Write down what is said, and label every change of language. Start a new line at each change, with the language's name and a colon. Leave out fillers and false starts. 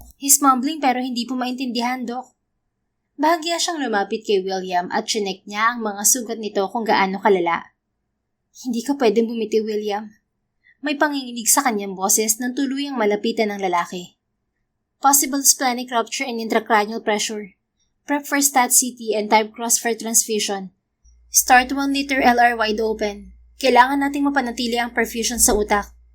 English: He's mumbling
Filipino: pero hindi po maintindihan, Doc. Bahagya siyang lumapit kay William at chinek niya ang mga sugat nito kung gaano kalala. Hindi ka pwedeng bumiti, William. May panginginig sa kanyang boses nang tuluyang malapitan ng lalaki.
English: Possible splenic rupture and intracranial pressure. Prep for stat CT and type cross for transfusion. Start 1 liter LR wide open.
Filipino: Kailangan nating mapanatili ang perfusion sa utak.